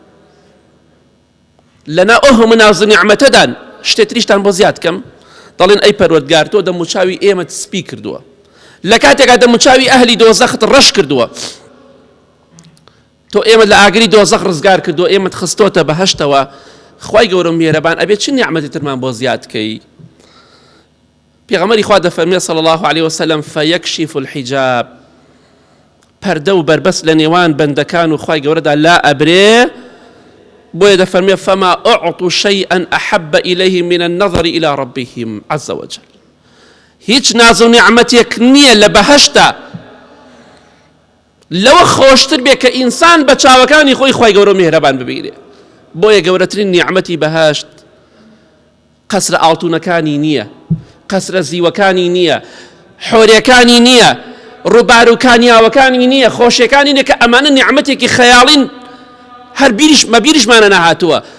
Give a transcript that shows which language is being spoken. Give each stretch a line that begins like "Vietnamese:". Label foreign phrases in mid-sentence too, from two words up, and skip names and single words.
Central Kurdish: لەنا ئەو مناز نیعمەتەدان شتێتریشتان بۆ زیاد بکەم دەڵێن ئەی پەروەردگار تۆ دەموچاوی ئێمە سپی کردووە لە کاتێکا دەموچاوی ئەهلی دۆزەخت ڕەش کردووە تۆ ئێمە لە ئاگری دۆزەخ ڕزگار کردووە ئێمەت خستۆتە بەهەشتەوە خوای گەورە میێرەبان ئەبێت چ نیعمەتی ترمان بۆ زیاد بکەی پێغەمبەری خوا دەفەرمێ
Arabic: صلی الله عليه وسلم فيكشف الحجاب
Central Kurdish: پەردە و بەربەست لە نێوان بەندەکان و خوای گەورەدا لا ئەبرێ بۆیە دەفەرمێ
Arabic: فما أعطوا شيئا أحب إليه من النظر إلى ربهم عز وجل
Central Kurdish: هیچ ناز و نیعمەتێک نییە لە بەهەشتا لەوە خۆشتر بێ کە ئینسان بە چاوەکانی خۆی خوای گەورە میهرەبان ببینێ بۆیە گەورەترین نیعمەتی بەهەشت قەسرە ئاڵتونەکانی نییە قەسرە زیوەکانی نییە حۆرەکانی نییە ڕووبار و کانیاوەکانی نییە خۆشیەکانی نییە کە ئەمانە نیعمەتێکی خەیاڵین هەر مەبیریشمانە نەهاتووە